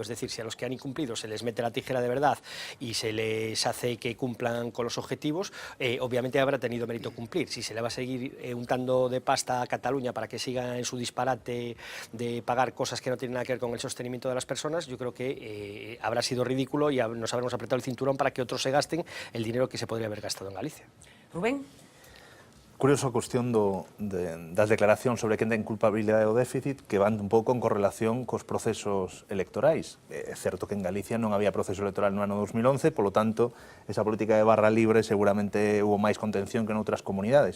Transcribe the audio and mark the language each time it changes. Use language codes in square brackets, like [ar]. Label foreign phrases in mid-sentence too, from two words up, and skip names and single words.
[es] Es decir, si a los que han incumplido se les mete la tijera de verdad y se les hace que cumplan con los objetivos, obviamente habrá tenido mérito cumplir. Si se le va a seguir untando de pasta a Cataluña para que siga en su disparate de pagar cosas que no tienen nada que ver con el sostenimiento de las personas, yo creo que habrá sido ridículo y nos habremos apretado el cinturón para que otros se gasten el dinero que se podría haber gastado en Galicia. Rubén? [gl] Curiosa cuestión das declaracións sobre quen ten culpabilidade do déficit que van un pouco en correlación cos procesos electorais. É certo que en Galicia non había proceso electoral no ano 2011, polo tanto, esa política de barra libre seguramente hubo máis contención que en outras comunidades,